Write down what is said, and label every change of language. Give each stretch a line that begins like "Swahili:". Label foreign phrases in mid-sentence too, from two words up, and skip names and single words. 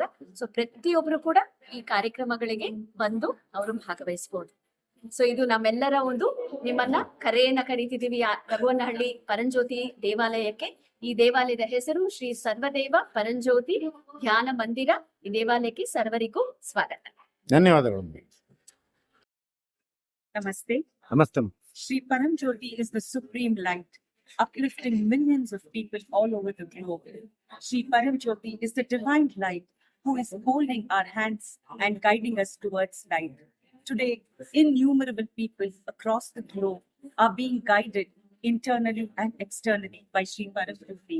Kannada: ಸೊ ಪ್ರತಿಯೊಬ್ರು ಕೂಡ ಈ ಕಾರ್ಯಕ್ರಮಗಳಿಗೆ ಬಂದು ಅವರು ಭಾಗವಹಿಸಬಹುದು. ಸೊ ಇದು ನಮ್ಮೆಲ್ಲರ ಒಂದು ನಿಮ್ಮನ್ನ ಕರೆಯನ್ನ ಕರೀತಿದೀವಿ ರಘುವನಹಳ್ಳಿ ಪರಂಜ್ಯೋತಿ ದೇವಾಲಯಕ್ಕೆ. ಈ ದೇವಾಲಯದ ಹೆಸರು ಶ್ರೀ ಸರ್ವದೇವ ಪರಂಜ್ಯೋತಿ ಧ್ಯಾನ ಮಂದಿರ. ಈ ದೇವಾಲಯಕ್ಕೆ ಸರ್ವರಿಗೂ ಸ್ವಾಗತ. ಧನ್ಯವಾದಗಳು. Namaste. ನಮಸ್ತೆ.
English: Sri Paramjyoti is the supreme light, uplifting millions of people all over the globe. Sri Paramjyoti is the divine light who is holding our hands and guiding us towards light. Today, innumerable people across the globe are being guided internally and externally by Sri Paramjyoti.